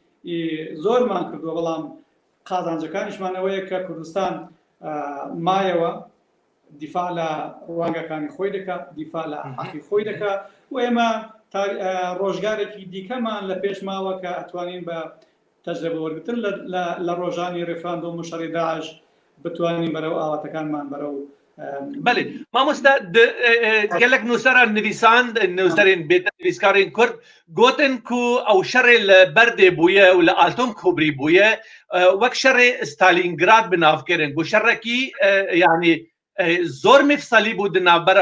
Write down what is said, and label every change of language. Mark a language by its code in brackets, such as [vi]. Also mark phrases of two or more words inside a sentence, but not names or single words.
[ckb] زۆرمان کردووە بەڵام قازانجەکانیشمانەوەیە کە کوردستان مایەوە دیفاع لە ڕوانگەکانی خۆی دەکات، دیفاع لە حەقی خۆی دەکات و ئێمە ڕۆژگارێکی دیکەمان لە پێش ماوە کە ئەتوانین بە تەجربە وەرگتن لە ڕۆژانی ڕێفراندۆم و شەڕی داعش بتوانین بەرەو ئاواتەکانمان بەرەو. [ku] بله مامۆستا gelek nûseran nivîsand nûserên bêtnivîskarên Kurd gotin ku ew şerê li Berdê bûye û li Altomkobrî bûye wek şerê Stalîngrad bi nav kirin bu şerekî yani zor mifsalî bû di navbera